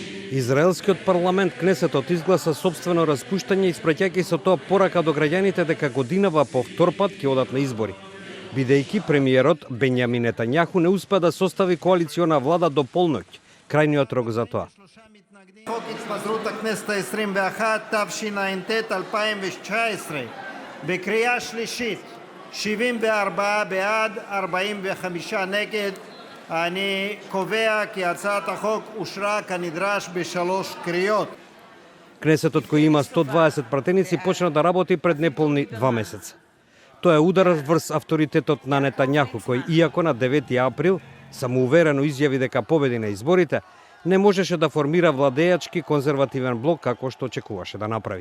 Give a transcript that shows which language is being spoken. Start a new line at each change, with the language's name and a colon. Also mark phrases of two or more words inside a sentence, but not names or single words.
Macedonian: Израелскиот парламент Кнесетот изгласа собствено распуштање, испраќајќи со тоа порака до граѓаните дека годинава по втор пат ќе одат на избори, бидејќи премиерот Бенјамин Нетањаху не успеа да состави коалициона влада до полноќ, крајниот рок за тоа.
Hebrew: חוק התפזרות הכנסת ה-21, תשע"ט 2019, בקריאה שלישית, 74 בעד, 45 נגד. אני קובע כי הצעת החוק אושרה כנדרש בשלוש קריאות.
Macedonian: Кнесетот, кој има 120 пратеници, почна да работи пред неполни 2 месеца. Тоа е удар врз авторитетот на Нетањаху, кој иако на 9 април самоуверено изјави дека победи на изборите, не можеше да формира владеачки конзервативен блок како што очекуваше да направи.